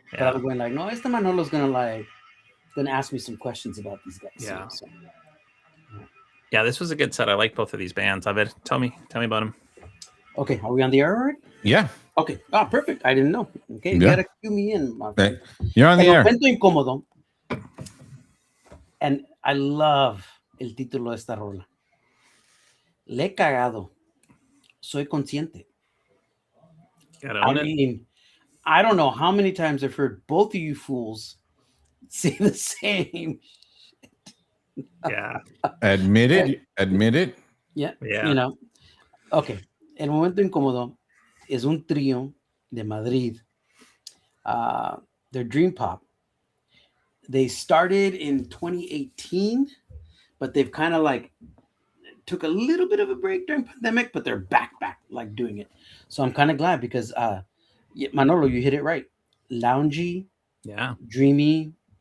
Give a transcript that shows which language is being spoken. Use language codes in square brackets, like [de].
[en] But I was going like, no, [es] este [en] Manolo's gonna ask me some questions about these guys. Yeah. Yeah, this was a good set. I like both of these bands. Tell me about them. Okay, are we on the air already? Yeah. Okay. Perfect. I didn't know. Okay, you gotta cue me in, my friend. You're on the air. [es] Momento incómodo. [en] And I love [es] el título de esta rola. Le he cagado. Soy consciente. [en] I mean, I don't know how many times I've heard both of you fools say the same. Yeah. Admit it. Yeah. Okay. [es] El momento incómodo es un trío de Madrid. [en] They're Dream Pop. They started in 2018, but they've kind of like took a little bit of a break during pandemic, but they're back like doing it. So I'm kind of glad because Manolo, you hit it right. Loungy, dreamy,